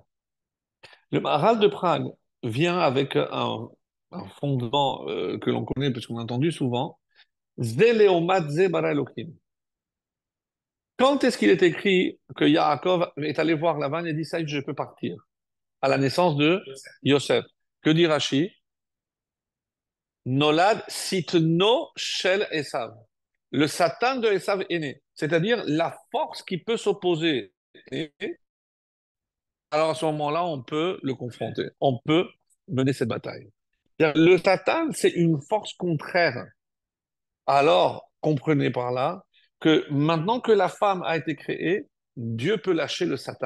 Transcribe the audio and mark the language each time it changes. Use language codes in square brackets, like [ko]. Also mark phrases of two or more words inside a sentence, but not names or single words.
[fr] Le Maharal de Prague vient avec un fondement que l'on connaît parce qu'on a entendu souvent. [he] זלעומת זה ברא אלוהים. [fr] Quand est-ce qu'il est écrit que Yaakov est allé voir Lavan et dit ça, je peux partir? À la naissance de Yosef. Que dit Rashi? [he] נולד שטנו של עשו. [fr] Le Satan de Esav est né. C'est-à-dire la force qui peut s'opposer. Et alors à ce moment-là, on peut le confronter. On peut mener cette bataille. Le Satan, c'est une force contraire. Alors, comprenez par là que maintenant que la femme a été créée, Dieu peut lâcher le Satan.